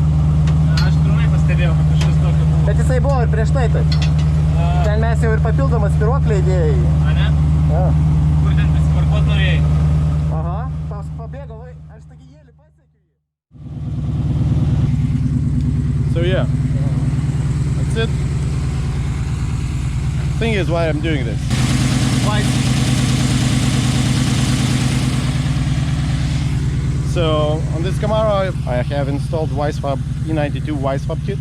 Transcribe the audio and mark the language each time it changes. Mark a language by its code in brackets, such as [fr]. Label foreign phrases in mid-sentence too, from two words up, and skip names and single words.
[lt] Aš trumai pastebėjau, kad kažkas tokio buvo. Bet jisai buvo ir prieš tai taip. Ten mes jau ir papildomą spyruoklę įdėjai. A ne? Ja. Kur ten prisiparkuot norėjai? Aha, pabėgo, aš taigi jėlį pasiekiu jį. [en] So yeah, that's it. Thing is why I'm doing this. Why? So on this Camaro I have installed Wisefab E92 Wisefab kit.